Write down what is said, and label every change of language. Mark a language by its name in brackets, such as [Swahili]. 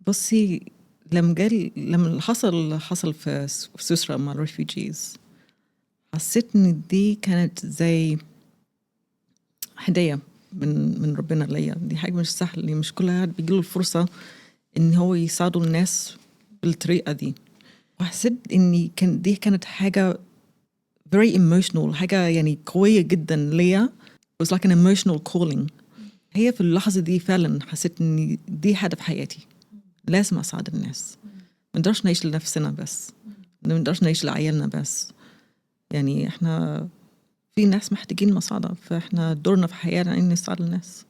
[Arabic] بصي، لما حصل في سويسرا مع الريفوجيز، حسيت ان دي كانت زي هدية من ربنا ليا. دي حاجة مش سهلة، مش كل واحد بيجيله الفرصة ان هو يساعدوا الناس بالطريقة دي. وحسيت ان دي كانت حاجة [English] very emotional، [Arabic] حاجة يعني قوية جدا ليا. [English] it was like an emotional calling. [Arabic] هي في اللحظة دي فعلا حسيت ان دي هدف حياتي، لازم أساعد الناس. ما نقدرش نعيش لنفسنا بس، ما نقدرش نعيش لعيالنا بس، يعني احنا في ناس محتاجين مساعدة، فاحنا دورنا في حياتنا ان نساعد الناس.